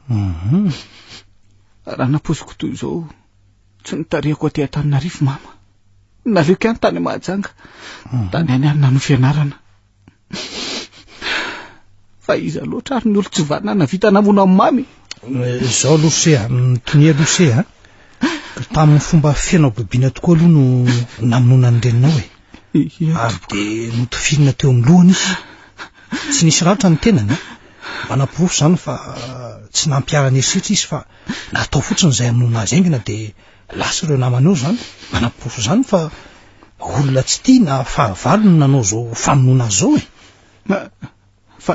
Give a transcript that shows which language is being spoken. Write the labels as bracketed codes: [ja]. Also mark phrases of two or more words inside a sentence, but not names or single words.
[mg] Raha naposiko toy izao tsy nitarihako aty Antananarivo mama. Naleoko ihany tany Mahajanga. Tany any nano fianarana. Fa iza loatra ary ny olo tsy vanana vita namona amin'ny mamy. Zao lose mitonia lose tamin'ny fomba fiainao bibina tokoa aloha no namonona ny reninao ary de notofirina teo amin'ny lohany izy. Tsy nisy ratra ny tenany manam-porofo zany fa tsy nampiarana erisitra izy fa natao fotsiny zay amonona azy aingina de lasa ireo namanao zany manam-porofo zany fa olona tsy tia na fahavalo no nanao zao famonona azy zao